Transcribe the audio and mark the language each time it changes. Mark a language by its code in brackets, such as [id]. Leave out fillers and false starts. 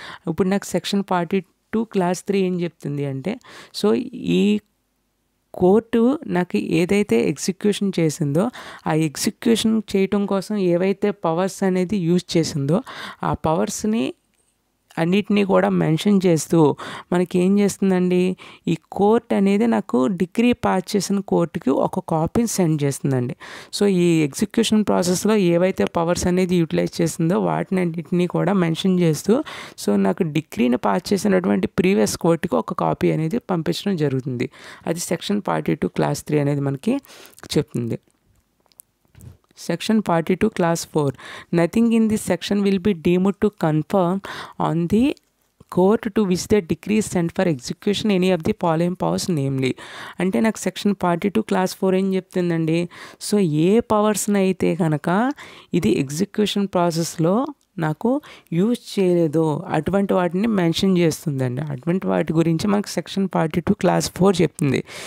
[te] ఇప్పుడు నాకు section 42 class 3 ఏం చెప్తుంది అంటే సో ఈ కోర్టు నాకు ఏదైతే ఎగ్జిక్యూషన్ చేసిందో ఆ ఎగ్జిక్యూషన్ చేయటం కోసం ఏవైతే పవర్స్ అనేది యూజ్ చేసిందో ఆ పవర్స్ని అన్నిటినీ కూడా మెన్షన్ చేస్తూ మనకి ఏం చేస్తుందండి ఈ కోర్ట్ అనేది నాకు డిగ్రీ పాస్ చేసిన కోర్టుకి ఒక కాపీని సెండ్ చేస్తుందండి. సో ఈ ఎగ్జిక్యూషన్ ప్రాసెస్లో ఏవైతే పవర్స్ అనేది యూటిలైజ్ చేసిందో వాటిని అన్నిటినీ కూడా మెన్షన్ చేస్తూ సో నాకు డిగ్రీని పాస్ చేసినటువంటి ప్రీవియస్ కోర్టుకి ఒక కాపీ అనేది పంపించడం జరుగుతుంది. అది సెక్షన్ 42 క్లాస్ 3 అనేది మనకి చెప్తుంది. [en] Section 42 class 4 nothing in this section will be deemed to confirm on the court to which the decree is sent for execution any of the following powers namely. [te] అంటే నాకు section 42 class 4 ఏం చెప్తుందండి so ఏ పవర్స్ని అయితే కనుక ఇది execution ప్రాసెస్లో నాకు use చేయలేదో అటువంటి వాటిని మెన్షన్ చేస్తుందండి. అటువంటి వాటి గురించి మనకు సెక్షన్ 42 క్లాస్ 4 చెప్తుంది.